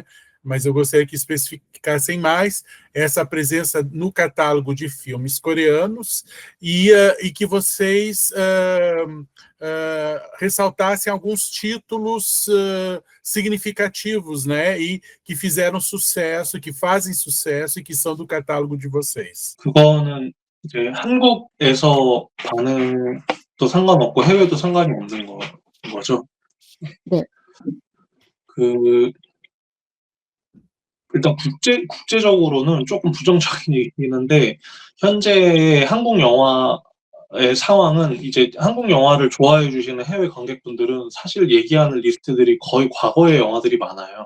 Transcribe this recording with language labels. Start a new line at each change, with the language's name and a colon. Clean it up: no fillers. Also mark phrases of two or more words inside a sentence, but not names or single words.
Portuguese: Mas eu gostaria que especificassem mais essa presença no catálogo de filmes coreanos e que vocês ressaltassem alguns títulos significativos, né, e que fizeram sucesso, que fazem sucesso e que são do catálogo de vocês.
Korean: 그거는 이제 한국에서 반응도 상관없고 해외도 상관이 없는 거죠. 네. 일단 국제적으로는 조금 부정적인 얘기긴 한데 현재 한국 영화의 상황은 이제 한국 영화를 좋아해 주시는 해외 관객분들은 사실 얘기하는 리스트들이 거의 과거의 영화들이 많아요.